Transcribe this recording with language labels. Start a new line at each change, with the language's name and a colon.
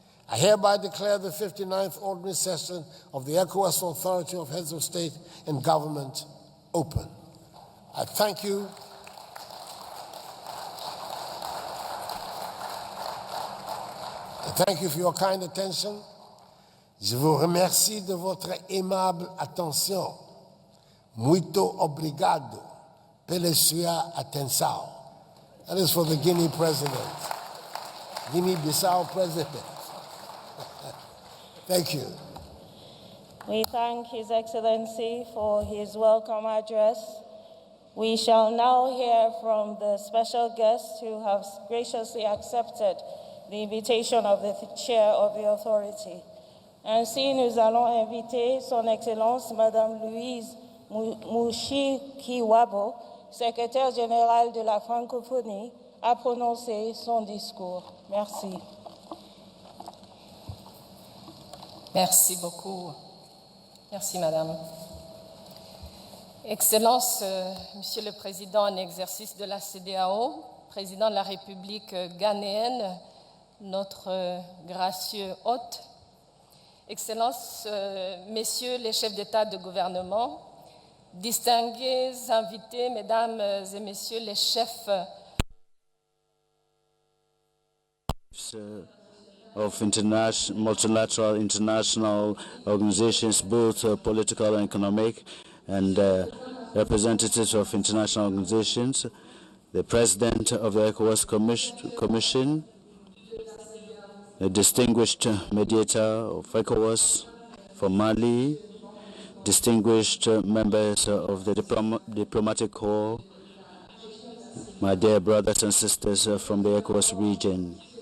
English: I hereby declare the 59th Ordinary Session of the ECOWAS Authority of Heads of State and Government open. I thank you. Thank you for your kind attention.
French: Je vous remercie de votre aimable attention.
Portuguese: Muito obrigado pela sua atenção.
English: That is for the Guinea president. Guinea-Bissau president. Thank you. We thank His Excellency for his welcome address. We shall now hear from the special guests who have graciously accepted the invitation of the chair of the authority.
French: Ainsi, nous allons inviter Son Excellence Madame Louise Mouchi-Kiwabo, secrétaire générale de la Francophonie, à prononcer son discours. Merci. Merci beaucoup. Merci, Madame. Excellence, Monsieur le Président en exercice de la CEDEAO, Président de la République ghanéenne, notre gracieux hôte, Excellences, Messieurs les chefs d'État de gouvernement, distingués invités, Mesdames et Messieurs les chefs
English: of multilateral international organizations, both political and economic, and representatives of international organizations, the President of the ECOWAS Commission, a distinguished mediator of ECOWAS for Mali, distinguished members of the diplomatic corps, my dear brothers and sisters from the ECOWAS region.